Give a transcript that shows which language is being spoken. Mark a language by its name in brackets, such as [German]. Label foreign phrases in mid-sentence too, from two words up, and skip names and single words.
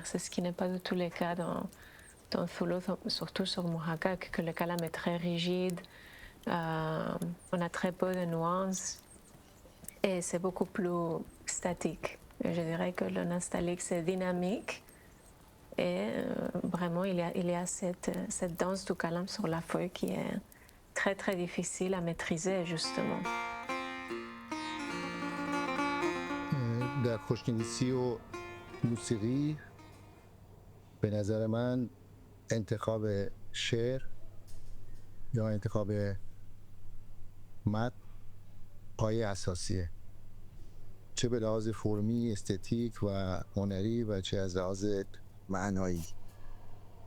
[French] C'est ce qui n'est pas du tout le cas dans Thulu, surtout sur Muhakkak, que le kalam est très rigide, on a très peu de nuances et c'est beaucoup plus statique. Et je dirais que le Nesta'liq c'est dynamique et vraiment il y a cette danse du kalam sur la feuille qui est très très difficile à maîtriser justement. [Persian] در خوشنویسی و موسیقی به نظر من انتخاب شعر یا انتخاب متن پایه اساسیه، چه به لحاظ فرمی، استتیک و هنری و چه از لحاظ معنایی.